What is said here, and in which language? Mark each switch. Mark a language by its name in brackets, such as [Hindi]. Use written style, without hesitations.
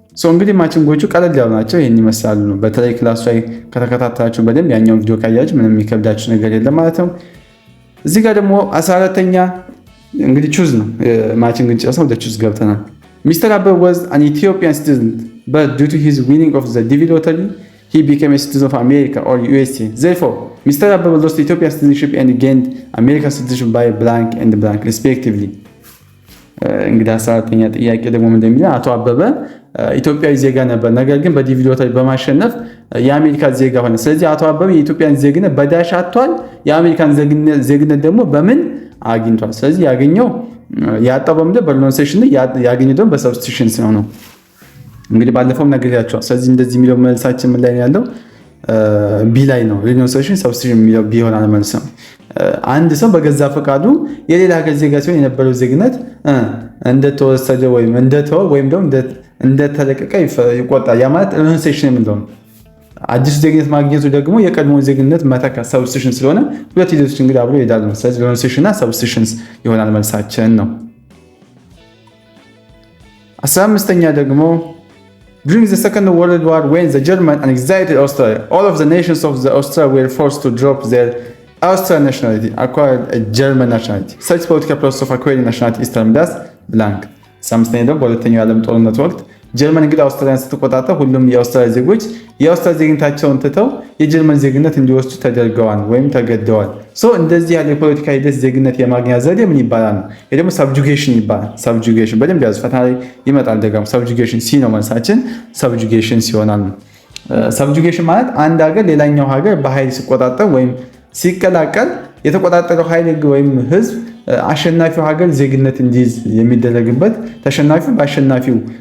[Amharic] እንግዲህ ማችንጎቹ ቀለል ያሉ ናቸው። ይህን ይመስላሉ ነው። በተለይ ክላሱ ላይ ከተከታተላችሁ በደንብ ያኛው ቪዲዮ ካያችሁ ምንም የሚከብዳችሁ ነገር የለም ማለት ነው። እዚህ ጋር ደግሞ 14ኛ እንግዲህ ቹዝ ነው። ማችንግ ጨርሰን ወደ ቹዝ ገብተናል። ሚስተር አበበ [English] was an Ethiopian student but due to his winning of the DV lottery he became a citizen of America or USA. Therefore, Mr. Abebe lost Ethiopian citizenship and gained American citizenship by blank and blank respectively. [Amharic] እንግዲህ 14ኛ ጥያቄ ደግሞ ምን እንደሚለው አቶ አበበ ኢትዮጵያዊ ዜጋ ነበር፣ ነገር ግን በዲቪ ሎተሪ በማሸነፍ የአሜሪካ ዜጋ ሆነ። ስለዚህ አቶ አበበ የኢትዮጵያን ዜግነት በዳሽ አጥቷል፣ የአሜሪካን ዜግነት ደግሞ በምን አግኝቷል። ስለዚህ ያገኘው ያጣው በምንድነው? በሪኖንሴሽን፣ ያገኘው ደግሞ በሰብስቲቱሽን ነው። እንግዲህ ባለፈውም ነግሬያቸዋለሁ። ስለዚህ እንደዚህ የሚለው መልሳችን ምን ላይ ነው ያለው? ቢ ላይ ነው። ሪኖንሴሽን ሰብስቲቱሽን የሚለው ቢ ይሆናል መልስ ነው። አንድ ሰው በገዛ ፈቃዱ የሌላ ሀገር ዜጋ ሲሆን የነበረው ዜግነት እንደተወሰደ ወይም እንደተወ ወይም ደግሞ እንደተለቀቀ ይቆጣል። ያ ማለት ሪኖንሴሽን የምንለው ነው። አዲሱ ዜግነት ማግኘቱ ደግሞ የቀድሞ ዜግነት መተካ ሰብስቲቱሽን ስለሆነ ሁለት ሂደቶች እንግዲህ አብሮ ይሄዳሉ። ስለዚህ ሪኖንሴሽን እና ሰብስቲቱሽንስ ይሆናል መልሳችን ነው። 15ኛ ደግሞ [English] during the Second World War, when the Germans annexed Austria, all of the nations of the Austria were forced to drop their Austrian nationality, acquired a German nationality. Such political process of acquiring nationality is termed as blank. [Amharic] 15ኛ ደግሞ በሁለተኛው የዓለም ጦርነት ወቅት ጀርመን እንግዲህ አውስትራሊያን ስትቆጣጠር ሁሉም የአውስትራሊያ ዜጎች የአውስትራሊያ ዜግነታቸውን ትተው የጀርመን ዜግነት እንዲወስዱ ተደርገዋል ወይም ተገደዋል። እንደዚህ ያለ የፖለቲካ ሂደት ዜግነት የማግኛ ዘዴ ምን ይባላል? ይሄ ደግሞ ሰብጁጌሽን ይባላል። ሰብጁጌሽን በደንብ ያዙ፣ ፈተና ላይ ይመጣል ደግሞ። ሰብጁጌሽን ሲ ነው መልሳችን፣ ሰብጁጌሽን ሲሆናል። ሰብጁጌሽን ማለት አንድ ሀገር ሌላኛው ሀገር በኃይል ሲቆጣጠር ወይም ሲቀላቀል የተቆጣጠረው ኃይል ወይም ህዝብ አሸናፊው ሀገር ዜግነት እንዲይዝ የሚደረግበት፣ ተሸናፊው በአሸናፊው